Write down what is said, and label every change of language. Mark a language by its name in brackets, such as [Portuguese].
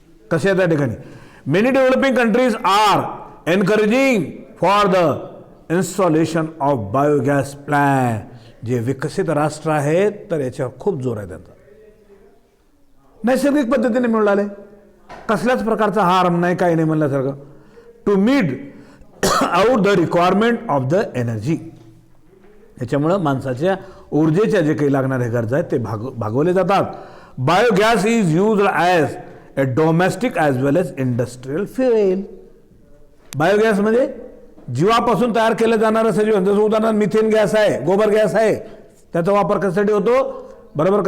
[Marathi] कसे त्या ठिकाणी [English] Many developing countries are encouraging for the installation of biogas plant. [Marathi] जे विकसित राष्ट्र आहेत तर याच्यावर खूप जोर आहे त्यांचा. नैसर्गिक पद्धतीने मिळून आले कसल्याच प्रकारचा हार्म नाही काही नाही म्हणल्यासारखं. [English] To meet out the requirement of the energy. [Marathi] याच्यामुळं माणसाच्या ऊर्जेच्या जे काही लागणारे गरजा आहेत ते भागवले जातात. [English] Biogas is used as a domestic as well as industrial fuel. [Marathi] Biogas म्हणजे जीवापासून तयार केलं जाणारं सजीवन. जसं उदाहरणार्थ मिथेन गॅस आहे, गोबर गॅस आहे, त्याचा वापर कशासाठी होतो. बरोबर.